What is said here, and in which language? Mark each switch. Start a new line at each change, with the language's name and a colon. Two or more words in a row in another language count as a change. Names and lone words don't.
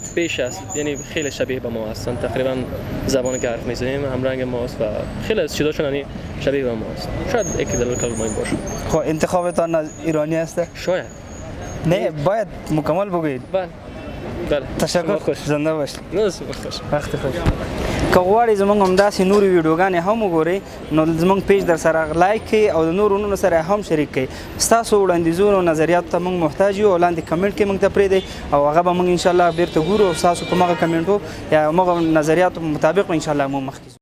Persian: پیش است، یعنی خیلی شبیه به ما هستن، تقریبا زبانی که حرف میزنیم هم رنگ ماست و خیلی از چیزاشون یعنی شبیه به ما است. شاید یک دلیل کلمه این باشه. خب انتخابتان از ایرانی است شاید نه باید مکمل بگویید بله تشکر زنده باش خوش
Pashto: وخت خوش که غواړئ زموږ همداسې نورې ویډیوګانې هم وګورئ نو زموږ پیج در سره لایک کړئ او د نورو نونو سره هم شریک کړئ ستاسو وړاندیزونو او نظریاتو ته موږ محتاج یو او لاندې کمنټ کې موږ ته پرېږدئ او هغه به موږ انشاءالله بیرته ګورو او ستاسو په مغه کمنټو یا مغه نظریاتو مطابق انشاءالله موږ مخکې